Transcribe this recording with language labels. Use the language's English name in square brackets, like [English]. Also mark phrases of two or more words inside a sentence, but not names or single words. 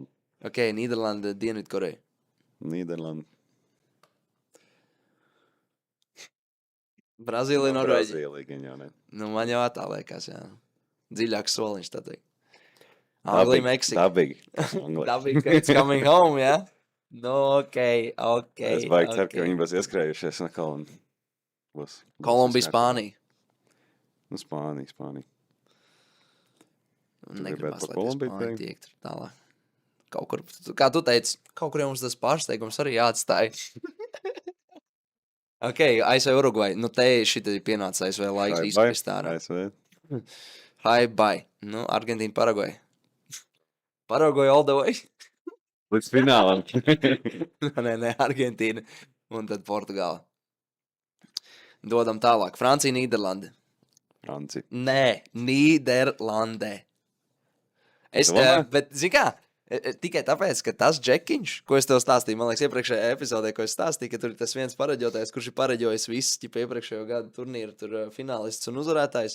[Latvian] Ok, Nīderlanda, Dienvidkoreja. Nīderlanda. Brazīlija, Norvēģija. Brazīlija, gan jau ne. Nu, man jau tā liekas, jā. Dziļāks soliņš, tā teikt. Anglija, Meksika. Dabīgi, ka [English] it's coming home, [Latvian] jā? Nu, ok. Es baigi ceru, ka viņi būs ieskrējušies atkal un būs. Kolumbija, Spānija. Nu, Spānija. Negribas, lai Spānija tiek tur tālāk. Kaut kur, kā tu teici, kaut kur mums tas pārsteigums arī jāatstāj. Ok, ASV Urugvai. Nu, te šitā ir pienācis ASV laiks izkrist ārā. [English] Hi, bye. [Latvian] Nu, Argentīna, Paragvaja. Paragvaja [English] all the way. [Latvian] Līdz finālam. Nē, Argentīna. Un tad Portugāla. Dodam tālāk. Francija, Nīderlande. Francija. Nē, Nīderlandē. Bet, zini kā, tikai tāpēc, ka tas džekiņš, ko es tev stāstīju, man liekas, iepriekšējā epizodē, ko es stāstīju, ka tur ir tas viens paraģotājs, kurš ir paraģojis visus iepriekšējo gadu turnīru finālists un uzvarētājs.